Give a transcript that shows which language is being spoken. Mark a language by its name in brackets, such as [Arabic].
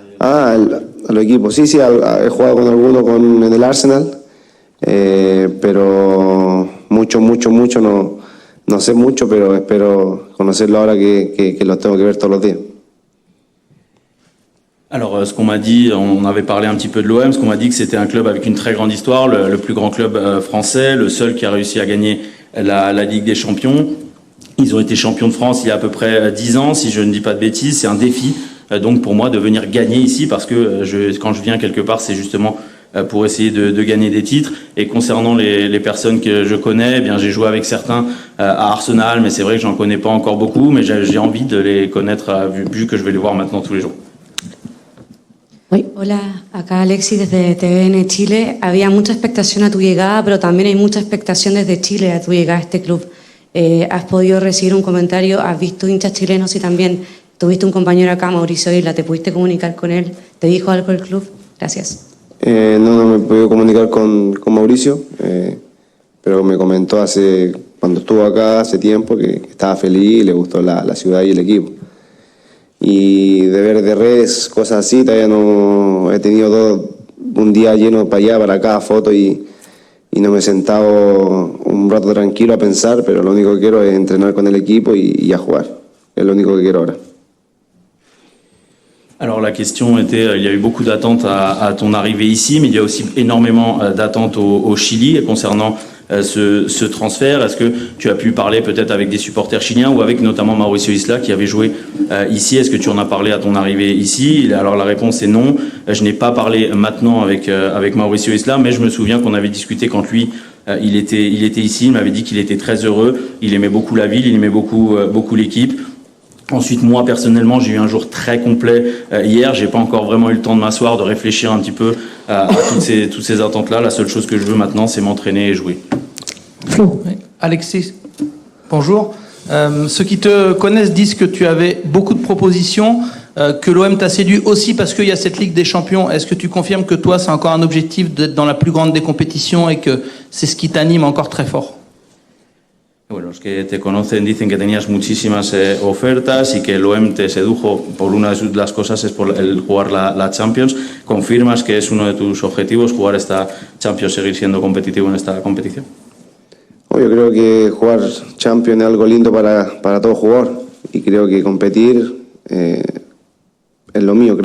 [Spanish] A los equipos. Sí, he jugado con alguno en el Arsenal, pero mucho no sé mucho, pero espero conocerlo ahora que los tengo que ver todos los días. [French] Alors, ce qu'on m'a dit, on avait parlé un petit peu de l'OM, ce qu'on m'a dit que c'était un club avec une très grande histoire, le plus grand club français, le seul qui a réussi à gagner la Ligue des Champions. Ils ont été champions de France il y a à peu près 10 ans, si je ne dis pas de bêtises. C'est un défi, donc pour moi, de venir gagner ici, parce que quand je viens quelque part, c'est justement pour essayer de gagner des titres. Et concernant les personnes que je connais, eh bien, j'ai joué avec certains à Arsenal, mais c'est vrai que j'en connais pas encore beaucoup, mais j'ai envie de les connaître vu que je vais les voir maintenant tous les jours. Oui. [Spanish] Hola, acá Alexis desde TVN Chile. Había mucha expectación a tu llegada, pero también hay mucha expectación desde Chile a tu llegada a este club. ¿Has podido recibir un comentario? ¿Has visto hinchas chilenos y también tuviste un compañero acá, Mauricio Isla? ¿Te pudiste comunicar con él? ¿Te dijo algo el club? Gracias. No me he podido comunicar con Mauricio. pero me comentó cuando estuvo acá hace tiempo que estaba feliz y le gustó la ciudad y el equipo. Y de ver de redes, cosas así, todavía no he tenido un día lleno para allá, para acá, fotos y no me he sentado un rato tranquilo a pensar, pero lo único que quiero es entrenar con el equipo y a jugar. Es lo único que quiero ahora. [French] Alors la question était, il y a eu beaucoup d'attentes à ton arrivée ici, mais il y a aussi énormément d'attentes au Chili concernant ce transfert. Est-ce que tu as pu parler peut-être avec des supporters chiliens ou avec notamment Mauricio Isla qui avait joué ici? Est-ce que tu en as parlé à ton arrivée ici? Alors la réponse est non. Je n'ai pas parlé maintenant avec Mauricio Isla, mais je me souviens qu'on avait discuté quand lui il était ici. Il m'avait dit qu'il était très heureux. Il aimait beaucoup la ville, il aimait beaucoup l'équipe. Ensuite, moi, personnellement, j'ai eu un jour très complet hier. J'ai pas encore vraiment eu le temps de m'asseoir, de réfléchir un petit peu à toutes ces attentes-là. La seule chose que je veux maintenant, c'est m'entraîner et jouer. Flo. Alexis, bonjour. Ceux qui te connaissent disent que tu avais beaucoup de propositions, que l'OM t'a séduit aussi parce qu'il y a cette Ligue des Champions. Est-ce que tu confirmes que toi, c'est encore un objectif d'être dans la plus grande des compétitions et que c'est ce qui t'anime encore très fort? [Spanish] Bueno, los que te conocen dicen que tenías muchísimas ofertas y que el OM te sedujo por una de las cosas es por el jugar la Champions. ¿Confirmas que es uno de tus objetivos jugar esta Champions, seguir siendo competitivo en esta competición? Yo creo que jugar Champions es algo lindo para todo jugador y creo que competir es lo mío.